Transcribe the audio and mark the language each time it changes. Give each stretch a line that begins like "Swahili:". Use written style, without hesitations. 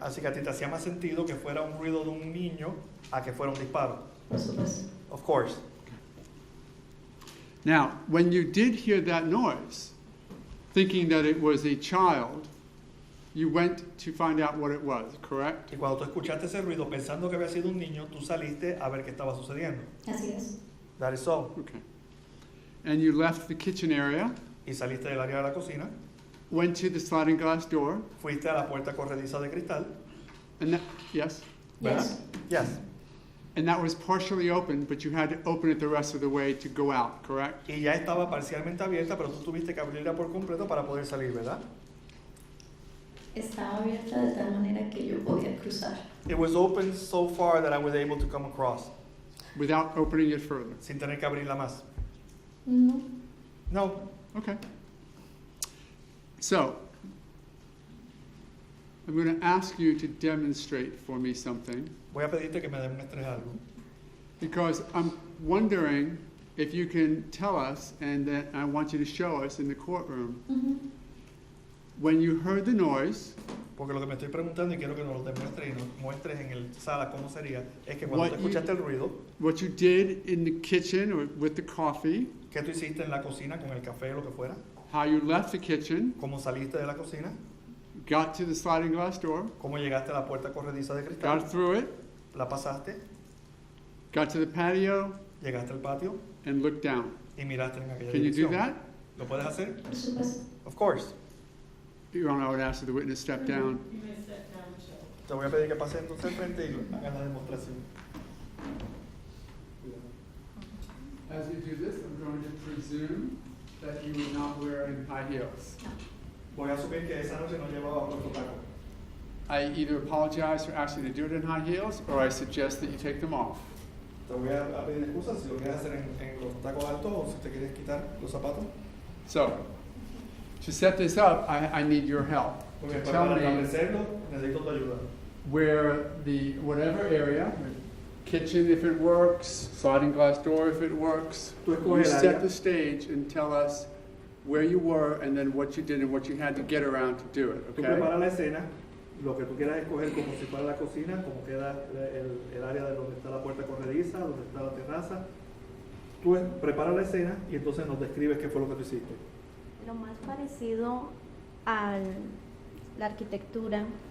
Spanish: Así que a ti te hacía más sentido que fuera un ruido de un niño a que fuera un disparo. Por supuesto.
English: Of course. Now, when you did hear that noise, thinking that it was a child, you went to find out what it was, correct?
Spanish: Y cuando tú escuchaste ese ruido pensando que había sido un niño, tú saliste a ver qué estaba sucediendo. Así es.
English: That is so. Okay. And you left the kitchen area,
Spanish: Y saliste del área de la cocina,
English: went to the sliding glass door,
Spanish: fuiste a la puerta corrediza de cristal.
English: and that, yes? Yes. Yes. And that was partially open, but you had to open it the rest of the way to go out, correct?
Spanish: Y ya estaba parcialmente abierta, pero tú tuviste que abrirla por completo para poder salir, ¿verdad? Estaba abierta de tal manera que yo podía cruzar.
English: It was open so far that I was able to come across, Without opening it further.
Spanish: sin tener que abrirla más. No.
English: No. Okay. So, I'm going to ask you to demonstrate for me something,
Spanish: Voy a pedirte que me demuestres algo.
English: because I'm wondering if you can tell us, and then I want you to show us in the courtroom, Ujú. when you heard the noise,
Spanish: Porque lo que me estoy preguntando y quiero que nos lo demuestres y nos muestres en el sala cómo sería, es que cuando
English: What
Spanish: tú
English: you-
Spanish: escuchaste el ruido,
English: what you did in the kitchen or with the coffee,
Spanish: ¿qué tú hiciste en la cocina con el café o lo que fuera?
English: how you left the kitchen,
Spanish: ¿Cómo saliste de la cocina?
English: got to the sliding glass door,
Spanish: ¿Cómo llegaste a la puerta corrediza de
English: got
Spanish: cristal?
English: through it,
Spanish: ¿La pasaste?
English: got to the patio,
Spanish: ¿Llegaste al patio
English: and looked down.
Spanish: y miraste en aquella
English: Can you do
Spanish: dirección?
English: that?
Spanish: ¿Lo puedes hacer? Por supuesto.
English: Of course. Your Honor, I would ask that the witness step down.
Spanish: Te voy a pedir que pases entonces al frente y hagas la demostración.
English: As we do this, I'm going to presume that you were not wearing high heels.
Spanish: Voy a asumir que esa noche no llevaba puesto taco.
English: I either apologize for asking you to do it in high heels, or I suggest that you take them off.
Spanish: Te voy a pedir excusas si lo quieres hacer en los tacos altos o si te quieres quitar los zapatos.
English: So, to set this up, I need your help.
Spanish: Porque
English: Tell
Spanish: para
English: me
Spanish: establecerlo necesito tu ayuda.
English: where the, whatever area, kitchen if it works, sliding glass door if it works.
Spanish: Tú
English: You
Spanish: escoges el
English: set
Spanish: área.
English: the stage and tell us where you were and then what you did and what you had to get around to do it,
Spanish: Tú
English: okay?
Spanish: preparas la escena, lo que tú quieras escoger como si fuera la cocina, como queda el área de donde está la puerta corrediza, donde está la terraza. Tú preparas la escena y entonces nos describes qué fue lo que tú hiciste. Lo más parecido a la arquitectura